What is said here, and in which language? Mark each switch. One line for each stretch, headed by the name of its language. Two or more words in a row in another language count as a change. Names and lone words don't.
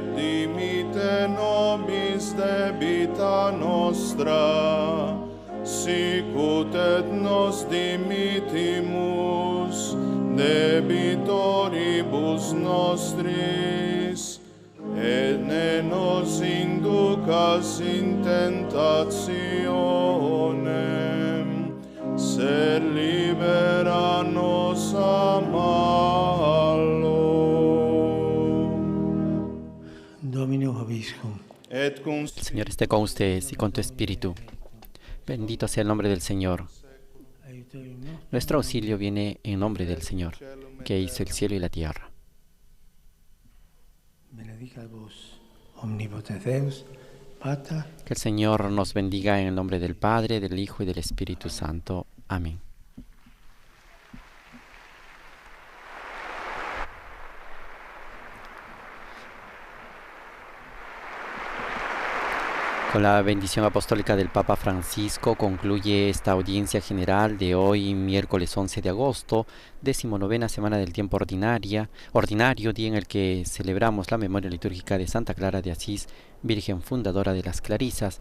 Latin: dimite nobis debita nostra, sicut et nos dimitimus debitoribus nostris, et ne nos inducas in tentationem, sed libera nos a malo. Dominus vobiscum. Et cum
Spanish: El Señor esté con ustedes y con tu espíritu. Bendito sea el nombre del Señor. Nuestro auxilio viene en nombre del Señor, que hizo el cielo y la tierra.
Latin: Benedicat vos, omnipotens Deus, Pater,
Spanish: Que el Señor nos bendiga en el nombre del Padre, del Hijo y del Espíritu Santo. Amén. Con la bendición apostólica del Papa Francisco concluye esta audiencia general de hoy, miércoles 11 de agosto, 19ª semana del tiempo ordinario, día en el que celebramos la memoria litúrgica de Santa Clara de Asís, Virgen fundadora de las Clarisas.